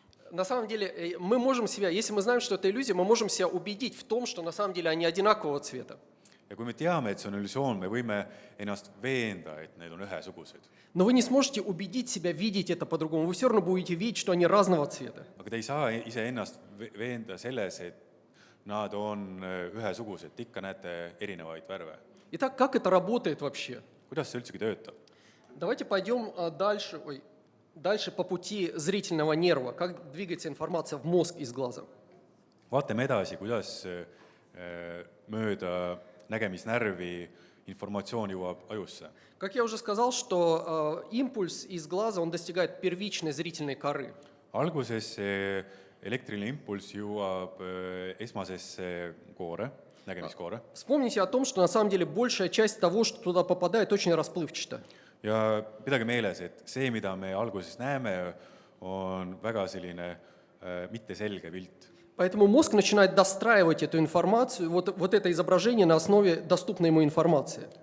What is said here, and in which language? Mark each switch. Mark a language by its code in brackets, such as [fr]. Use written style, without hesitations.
[ru] На самом деле, мы можем себя, если мы знаем, что это иллюзия, мы можем себя убедить в том, что на самом деле они одинакового цвета. [et] ja kui me teame, et see on illusioon, me võime ennast veenda, et need on ühesugused. [ru] Но вы не сможете убедить себя видеть это по-другому. Вы все равно будете видеть, что они разного цвета. [et] aga te ei saa iseennast veenda selles, et nad on ühesugused, ikka näete erinevaid värve. [ru] Итак, как это работает вообще? [et] kuidas see üldsegi töötab? [ru] Давайте пойдем дальше по пути зрительного нерва. Как двигается информация в мозг из глаза. [et] vaatame edasi, kuidas mööda nägemisnärvi informatsioon jõuab ajusse. [ru] Как я уже сказал, что импульс из глаза, он достигает первичной зрительной коры. [et] alguses see elektriline impulss jõuab esmasesse koore, nägemiskoore. [ru] Вспомните о том, что на самом деле большая часть того, что туда попадает, очень расплывчато. [et] ja pidage meeles, et see, mida me alguses näeme, on väga selline mitteselge pilt. [ru] Поэтому мозг начинает достраивать эту информацию, вот это изображение на основе доступной ему информации.